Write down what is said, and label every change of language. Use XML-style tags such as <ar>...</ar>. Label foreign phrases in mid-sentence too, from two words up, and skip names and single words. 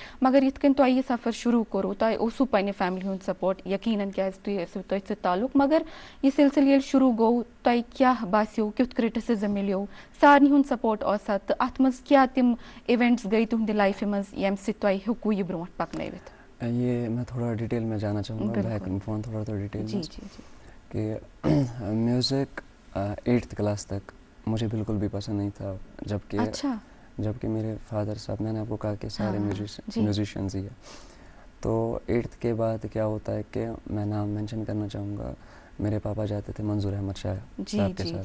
<ks>مگر یِتھ کٔنۍ تۄہہِ یہِ سفر شروع کوٚروٕ, تۄہہِ اوسوٕ پننہِ فیملی ہُنٛد سپورٹ یقیناً, کیازِ تُہۍ ٲسِو تٔتھۍ سۭتۍ تعلق. مگر یہ سلسلہٕ ییٚلہِ شروع گوٚو, تۄہہِ کیٛاہ باسیو, کیُتھ کرٹسزم مِلیو, سارنٕے ہُنٛد سپورٹ اوسا, تہٕ اتھ منٛز کیٛاہ تِم ایونٹس گٔے تُہنٛدِ لایفہِ منٛز ییٚمہِ سۭتۍ تۄہہِ ہیوٚکوٕ یہِ برونٛٹھ پکنٲوِتھ؟</ks> <ur>یہ میں تھوڑا ڈیٹیل میں جانا چاہوں گا,</ur> <en>back and phone</en> <ur>تھوڑا ڈیٹیل میں, کہ میوزک 8th کلاس تک مجھے بالکل بھی پسند نہیں تھا, جبکہ میرے فادر صاحب, میں نے آپ کو کہا کہ سارے میوزیشینز ہی ہیں. تو 8th کے بعد کیا ہوتا ہے کہ میں نام مینشن کرنا چاہوں گا, میرے پاپا جاتے تھے منظور احمد شاہ صاحب کے ساتھ.</ur>